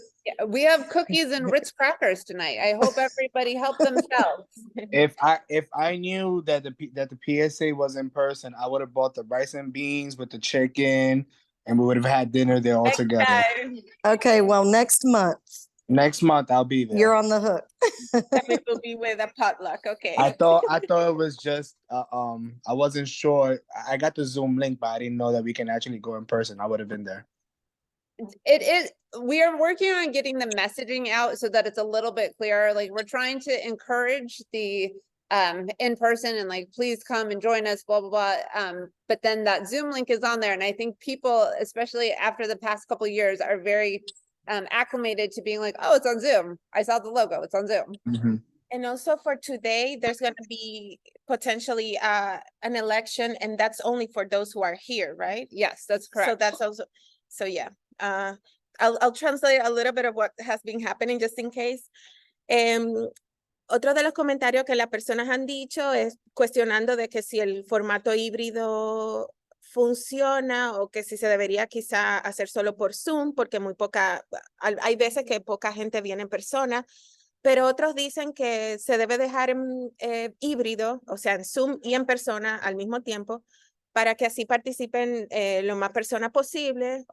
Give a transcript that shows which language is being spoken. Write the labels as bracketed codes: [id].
[en] Yeah, we have cookies and Ritz crackers tonight. I hope everybody helped themselves. If I knew that the PSA was in person, I would have bought the rice and beans with the chicken, and we would have had dinner there all together. [es] Claro. [en] Okay, well, next month, Next month I'll be there. you're on the hook. [es] También [en] will be with a potluck, okay. I thought it was just I wasn't sure. I got the Zoom link, but I didn't know that we can actually go in person. I would have been there. It is, we are working on getting the messaging out so that it's a little bit clearer. Like, we're trying to encourage the in person and like, please come and join us, blah, blah, blah. But then that Zoom link is on there. And I think people, especially after the past couple of years, are very acclimated to being like, oh, it's on Zoom. I saw the logo, it's on Zoom. Mhm. And also for today, there's going to be potentially an election, and that's only for those who are here, right? Yes, that's correct. So that's also, so yeah. I'll translate a little bit of what has been happening just in case. [es] Otro de los comentarios que las personas han dicho es cuestionando de que si el formato híbrido funciona o que si se debería quizá hacer solo por Zoom, porque hay veces que poca gente viene en persona, pero otros dicen que se debe dejar híbrido, o sea, en Zoom y en persona al mismo tiempo, para que así participen lo más personas posible.